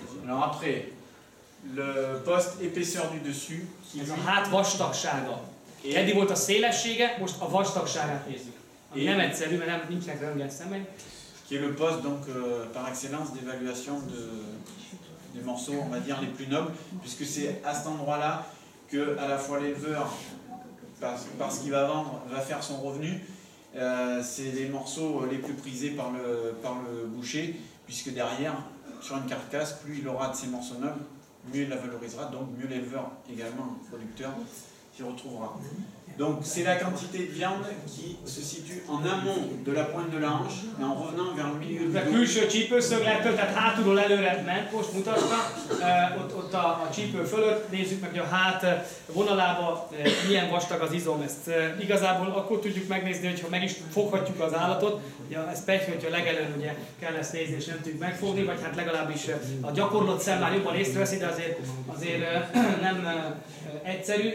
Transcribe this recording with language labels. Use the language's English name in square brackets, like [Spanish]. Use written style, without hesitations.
[French] Alors après, le poste épaisseur du dessus. [Hungarian] Ez a hát vastagsága. Eddig volt a szélessége, most a vastagságát nézzük. Ami nem egyszerű, mert nincsenek röntgen szemek. [French] Qui est le poste donc par excellence d'évaluation des morceaux, on va dire les plus nobles, puisque c'est à cet endroit-là que à la fois l'éleveur, parce qu'il va vendre, va faire son revenu. C'est les morceaux les plus prisés par le boucher, puisque derrière, sur une carcasse, plus il aura de ces morceaux nobles, mieux il la valorisera, donc mieux l'éleveur également, le producteur, s'y retrouvera. Donc c'est la quantité de viande qui se situe en amont de la pointe de la hanche et en revenant vers le milieu du dos. [Hungarian] A külső csípőszöglettől, tehát hátulról előre ment, most mutassa, ott a csípő fölött, nézzük meg, hogy a hát vonalában milyen vastag az izom. Ezt igazából akkor tudjuk megnézni, hogyha meg is foghatjuk az állatot. Ja, ez persze, hogyha legelőn ugye kell ezt nézni és nem tudjuk megfogni, vagy hát legalábbis a gyakorlott szem már jobban észreveszi, de azért nem egyszerű.